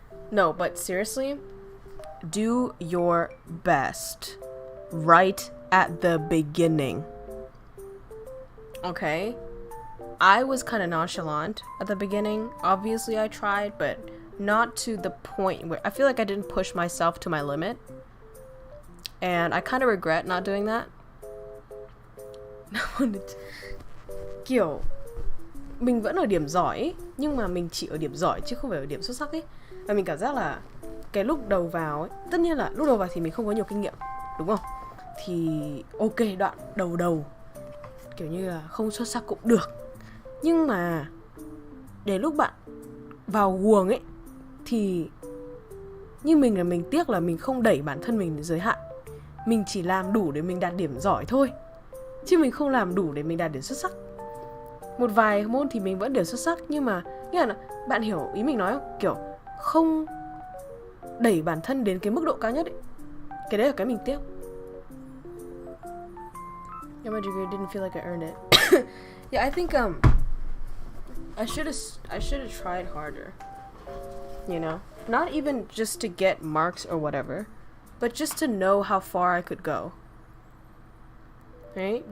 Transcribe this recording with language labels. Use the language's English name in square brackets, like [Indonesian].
[English] No, but seriously, do your best right at the beginning. Okay? I was kind of nonchalant at the beginning. Obviously, I tried, but not to the point where I feel like I didn't push myself to my limit. And I kind of regret not doing that. [Vietnamese] Kiểu mình vẫn ở điểm giỏi nhưng mà mình chỉ ở điểm giỏi chứ không phải ở điểm xuất sắc ấy. Và mình cảm giác là cái lúc đầu vào ấy, tất nhiên là lúc đầu vào thì mình không có nhiều kinh nghiệm, đúng không? Thì ok, đoạn đầu kiểu như là không xuất sắc cũng được. Nhưng mà để lúc bạn vào guồng ấy thì như mình là mình tiếc là mình không đẩy bản thân mình đến giới hạn. Mình chỉ làm đủ để mình đạt điểm giỏi thôi, chứ mình không làm đủ để mình đạt điểm xuất sắc. một vài môn thì mình vẫn đều xuất sắc, nhưng mà nghĩa là bạn hiểu ý mình nói không? Kiểu không đẩy bản thân đến cái mức độ cao nhất ấy. Cái đấy là cái mình tiếc. [English] Yeah, my degree didn't feel like I earned it. Yeah, I think I should have tried harder. You know, not even just to get marks or whatever, but just to know how far I could go. Right?